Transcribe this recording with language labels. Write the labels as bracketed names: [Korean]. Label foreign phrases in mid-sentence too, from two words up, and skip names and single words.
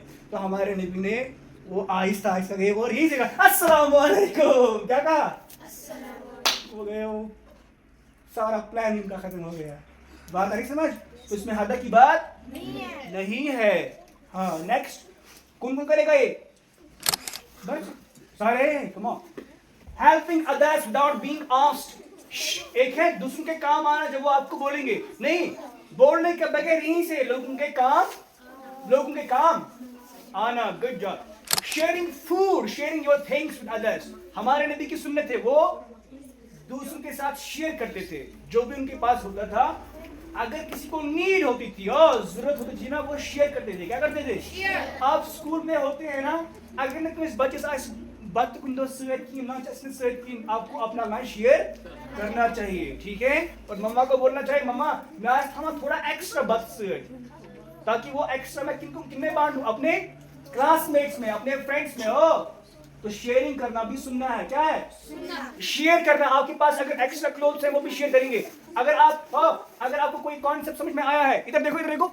[Urdu] تو ہمارے نبی نے وہ آہستہ آہستہ گئے اور یہی سے کہا السلام علیکم. کیا کہا, وہ گئے, وہ سارا پلان ان کا ختم ہو گیا. بات آ رہی سمجھ؟ تو اس میں حدا کی بات نہیں ہے. ہاں. نیکسٹ, کون کرے گا یہ سارے, [English] come on. helping others without being asked. [Urdu] ایک ہے دوسروں کے کام آنا جب وہ آپ کو بولیں گے, نہیں بولنے کے بغیر یہیں سے لوگوں کے کام آنا. [English] good job. sharing food, sharing your things with others. [Urdu] ہمارے نبی کی سنت ہے, وہ دوسروں کے ساتھ شیئر کرتے تھے جو بھی ان کے پاس ہوتا تھا. اگر کسی کو نیڈ ہوتی تھی اور ضرورت ہوتی تھی نا, وہ شیئر کرتے تھے. کیا کرتے تھے؟ آپ اسکول میں ہوتے ہیں نا, اگر نا کوئی بچے سے [Kashmiri] بت کن دو سۭتۍ کِہیٖنۍ لنچ آسہِ نہٕ سۭتۍ کِہیٖنۍ [Urdu] آپ کو اپنا لنچ شیئر کرنا چاہیے ٹھیک ہے اور مما کو بولنا چاہیے مما میں آج تھاما تھوڑا ایکسٹرا [Kashmiri] بت سۭتۍ [Urdu] تاکہ وہ ایکسٹرا میں کن میں بانٹوں اپنے کلاس میٹس میں اپنے فرینڈس میں ہو تو شیئرنگ کرنا بھی سننا ہے کیا ہے شیئر کرنا آپ کے پاس اگر ایکسٹرا کلوتھس ہیں وہ بھی شیئر کریں گے اگر آپ کو کوئی کانسیپٹ سمجھ میں آیا ہے ادھر دیکھو